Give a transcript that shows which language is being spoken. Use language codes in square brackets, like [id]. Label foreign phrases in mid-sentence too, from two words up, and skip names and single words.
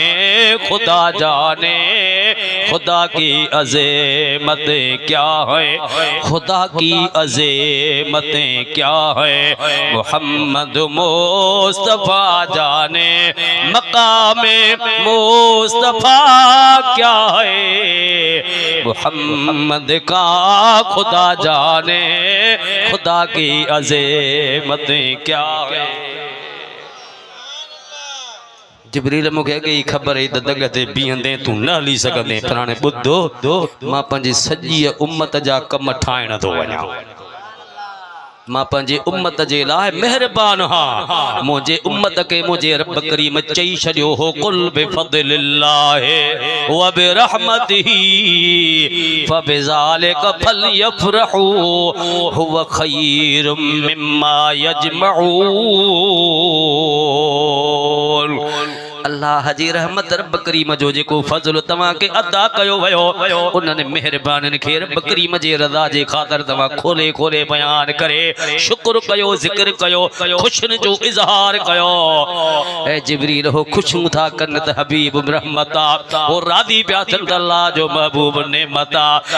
[ur] خدا جانے، خدا کی عظمتیں کیا ہے، خدا کی عظمتیں کیا ہے، محمد مصطفیٰ جانے مقامِ مصطفیٰ کیا ہے، محمد کا خدا جانے خدا کی عظمتیں کیا ہے. [sd] जिब्रील मूंखे अॻे ई ख़बर हुई त दग ते बीहंदे तूं न हली सघंदे, पर हाणे ॿुधो मां पंहिंजी सॼी उम्मत जा कम ठाहिण थो वञां। मां पंहिंजे उम्मत जे लाइ महिरबान हां, मुंहिंजे उम्मत खे मुंहिंजे रब करीम चई छॾियो हो [ar] قل بفضل الله وبرحمته فبذلك فليفرحوا هو خير مما يجمعون. [sd] अल्लाह जी रहमत रब करीम जो जेको फज़ल तव्हां खे अदा कयो वियो, उन्हनि महिरबाननि खे रब करीम जे रज़ा जे ख़ातिर तव्हां खोले खोले बयान करे शुक्र कयो, ज़िक्र कयो, ख़ुशियुनि जो इज़हार कयो। ऐ जिब्रील हो ख़ुशियूं था कनि त हबीब रहमत आहे, हो राज़ी पिया थियनि त अल्लाह जो महबूब नेमत आहे।